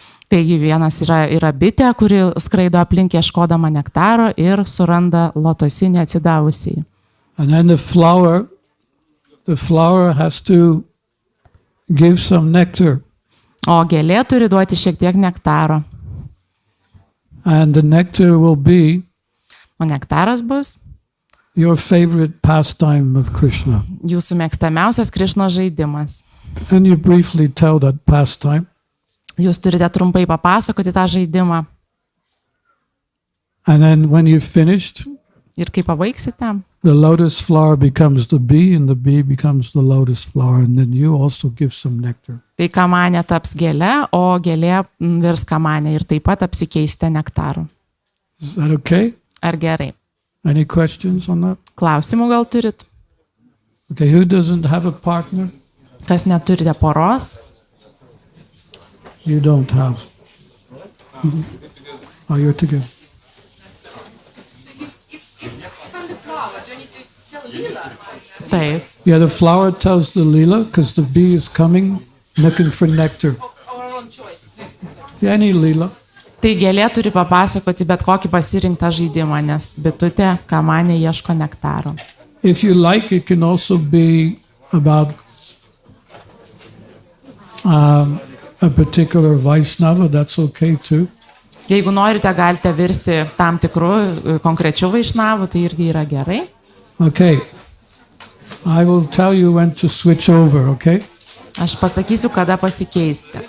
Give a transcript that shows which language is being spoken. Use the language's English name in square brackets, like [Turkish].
[Lithuanian] Taigi vienas yra bitė, kuri skraido aplink ieškodama nektaro ir suranda lotosinį atsidavusį. [English] And then the flower has to give some nectar. [Lithuanian] O gėlė turi duoti šiek tiek nektaro. [English] And the nectar will be [Lithuanian] O nektaras bus [English] your favorite pastime of Krishna. [Lithuanian] jūsų mėgstamiausias Krišnos žaidimas. [English] And you briefly tell that pastime. [Lithuanian] Jūs turite trumpai papasakoti tą žaidimą. [English] And then when you've finished, [Lithuanian] Ir kai pabaigsite, [English] the lotus flower becomes the bee and the bee becomes the lotus flower. And then you also give some nectar. [Lithuanian] tai kamanė taps gėlė, o gėlė virs kamanė ir taip pat apsikeisite nektaru. [English] Is that okay? [Lithuanian] Ar gerai? [English] Any questions on that? [Lithuanian] Klausimų gal turit? [English] Okay, who doesn't have a partner? [Lithuanian] Kas neturite poros? [English] You don't have. Oh, you're together. [Lithuanian] Taip. [English] Yeah, the flower tells the lila because the bee is coming looking for nectar. Yeah, any lila. [Lithuanian] Tai gėlė turi papasakoti bet kokį pasirinktą žaidimą, nes bitutė kamanė ieško nektaro. [English] If you like, it can also be about a particular Vaishnava. That's okay too. [Lithuanian] Jeigu norite, galite virsti tam tikrų konkrečių vaišnavų, tai irgi yra gerai. [English] Okay. I will tell you when to switch over, okay? [Lithuanian] Aš pasakysiu, kada pasikeisti.